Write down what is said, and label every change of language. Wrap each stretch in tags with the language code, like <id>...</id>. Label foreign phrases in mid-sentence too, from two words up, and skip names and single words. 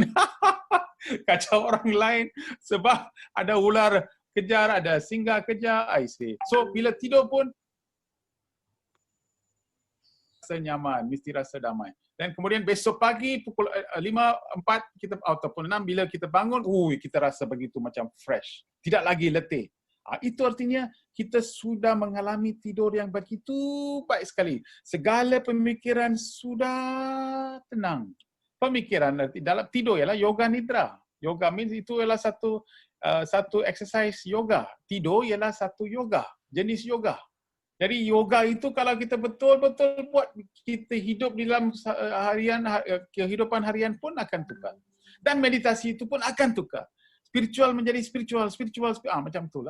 <ms>Kacau orang lain sebab ada ular kejar, ada singa kejar.</ms> <en>I see.</en> <ms>So bila tidur pun rasa nyaman, mesti rasa damai. Dan kemudian besok pagi pukul 5, 4 kita ataupun 6 bila kita bangun, kita rasa begitu macam fresh. Tidak lagi letih. Itu artinya kita sudah mengalami tidur yang begitu baik sekali. Segala pemikiran sudah tenang. Pemikiran dalam tidur ialah yoga nidra. Yoga means itu ialah satu exercise yoga. Tidur ialah satu yoga, jenis yoga. Jadi yoga itu kalau kita betul-betul buat, kita hidup di dalam kehidupan harian pun akan tukar. Dan meditasi itu pun akan tukar. Spiritual menjadi spiritual, macam itulah.</ms>